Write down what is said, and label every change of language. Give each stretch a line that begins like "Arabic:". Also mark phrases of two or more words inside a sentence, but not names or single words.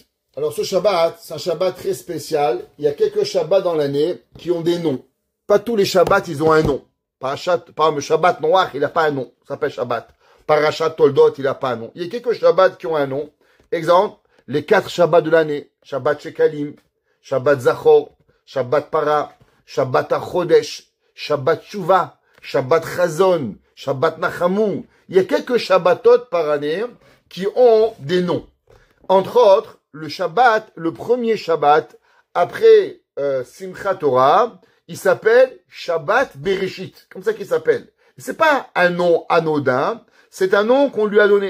French: Alors ce Shabbat, c'est un Shabbat très spécial. Il y a quelques Shabbats dans l'année qui ont des noms. Pas tous les Shabbats, ils ont un nom. Par exemple, le Shabbat Noach, il n'a pas un nom. Ça s'appelle Shabbat. Parashat Toldot, il n'a pas un nom. Il y a quelques Shabbats qui ont un nom. Exemple, les 4 Shabbats de l'année. Shabbat Shekalim, Shabbat Zachor, Shabbat Para, Shabbat Achodesh, Shabbat Shuvah, Shabbat Chazon, Shabbat Nachamu. Il y a quelques Shabbatot par année qui ont des noms. Entre autres, le Shabbat, le premier Shabbat, après Simchat Torah, il s'appelle Shabbat Bereshit. Comme ça qu'il s'appelle. C'est pas un nom anodin, c'est un nom qu'on lui a donné.